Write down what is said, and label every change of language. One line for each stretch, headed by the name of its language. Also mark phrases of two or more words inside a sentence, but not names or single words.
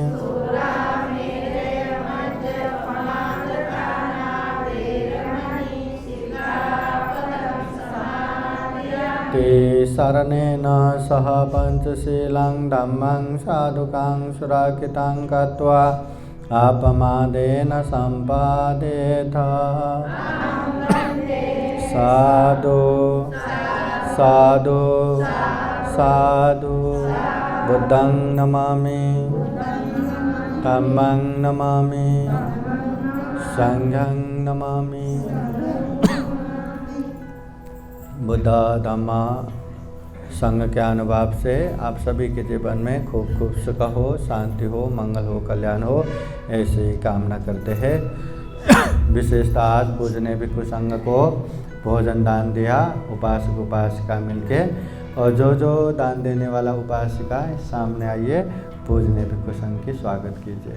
Pali: शरणेन सह पंचशीलं धम्मं साधुकां सुरक्षितं कृत्वा अपमादेन सम्पादेथ साधु साधु साधु बुद्धं नमामि धम्मं नमामि संघं नमामि।
Hindi: बुद्ध धम्म संघ के अनुभव से आप सभी के जीवन में खूब खूब सुख हो, शांति हो, मंगल हो, कल्याण हो, ऐसी कामना करते हैं। विशेषतः आज पूजने भिक्षु संघ को भोजन दान दिया उपासक उपासिका मिलके, और जो दान देने वाला उपासिका सामने आइए, पूजने भिक्षु संघ की स्वागत कीजिए।